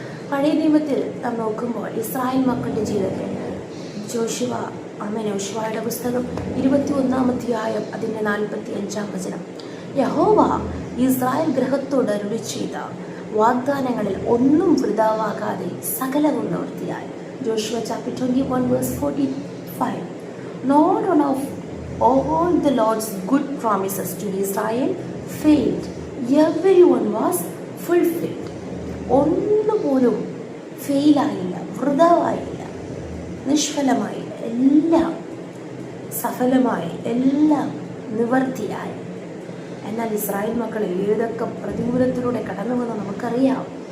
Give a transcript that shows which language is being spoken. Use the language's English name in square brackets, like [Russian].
[Malayalam] പഴയ നിയമത്തിൽ നാം നോക്കുമ്പോൾ ഇസ്രായേൽ മക്കളുടെ ജീവിതത്തിൽ യോശുവയുടെ പുസ്തകം 21-ാം അധ്യായം അതിൻ്റെ 45-ാം വചനം. യഹോവ ഇസ്രായേൽ ഗൃഹത്തോട് അരുളി ചെയ്ത വാഗ്ദാനങ്ങളിൽ ഒന്നും വൃഥാവാകാതെ സകലവും നിവൃത്തിയായി. [English] Joshua chapter 21 verse 45. Not one of all the Lord's good promises to Israel failed. Everyone was fulfilled. [Malayalam] ഒന്നുപോലും ഫെയിലായില്ല, വൃഥാവായില്ല, നിഷ്ഫലമായില്ല. എല്ലാം സഫലമായി, എല്ലാം നിവർത്തിയായി. എന്നാൽ ഇസ്രായേൽ മക്കൾ ഏതൊക്കെ പ്രതികൂലത്തിലൂടെ കടന്നുവെന്ന് നമുക്കറിയാം.